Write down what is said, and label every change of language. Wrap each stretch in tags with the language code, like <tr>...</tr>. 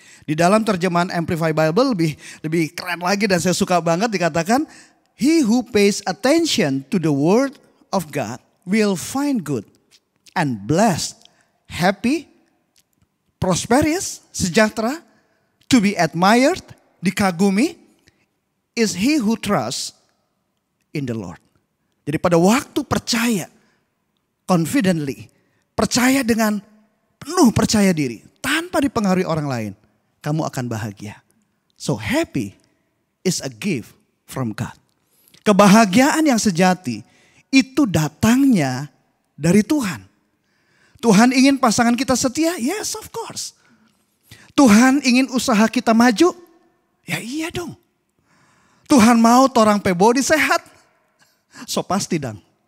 <id>Di dalam terjemahan Amplified Bible lebih keren lagi dan saya suka banget dikatakan,</id> <en>he who pays attention to the word of God will find good and blessed, happy, prosperous, sejahtera, to be admired, dikagumi, is he who trusts in the Lord.</en> <id>Jadi pada waktu percaya, confidently, percaya dengan penuh percaya diri, tanpa dipengaruhi orang lain, kamu akan bahagia.</id> <en>So happy is a gift from God.</en> <id>Kebahagiaan yang sejati itu datangnya dari Tuhan. Tuhan ingin pasangan kita setia?</id> <en>Yes, of course.</en> <id>Tuhan ingin usaha kita maju? Ya iya dong. Tuhan mau torang pebodi sehat? So pasti dong.</id>